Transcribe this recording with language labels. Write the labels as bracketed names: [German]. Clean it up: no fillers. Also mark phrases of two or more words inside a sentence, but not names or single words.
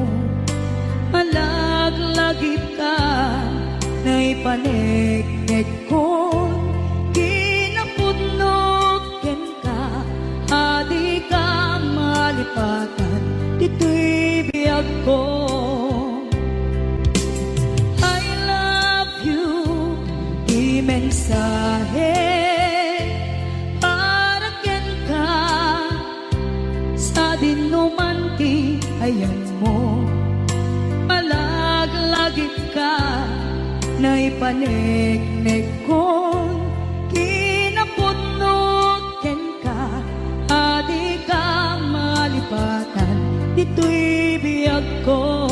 [Iloko] malaglagip ka, naipanegnek ko, kinapudnot ken ka, adi ka malipatan, dito'y biyag ko. [English] I love you, [Iloko] di mensahe, haraken ka, sa dinuman ti ayan mo, malaglagip ka, naipanegnek ko, kinapudnot ken ka, adi ka malipatan, dito'y biyag ko.